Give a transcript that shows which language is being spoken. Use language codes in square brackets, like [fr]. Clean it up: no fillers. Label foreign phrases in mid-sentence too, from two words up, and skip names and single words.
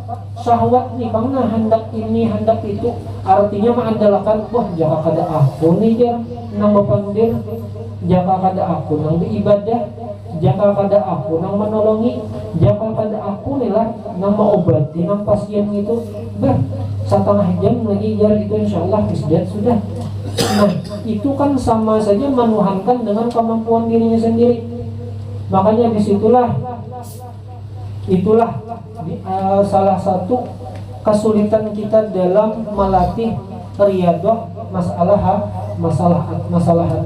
[bjn] Syahwat nih bangna hendak ini hendak itu. Artinya mengandalkan wah jaka kada aku nih ya nang bepandir, jaka kada aku nang beribadah, jaka kada aku nang menolongi, jaka kada aku nih lah nang mengobati nang pasien itu. Setengah jam lagi jar itu insyaallah isdat sudah. [id] Nah, itu kan sama saja menuhankan dengan kemampuan dirinya sendiri. Makanya itulah salah satu kesulitan kita dalam melatih riyadhah masalah hati.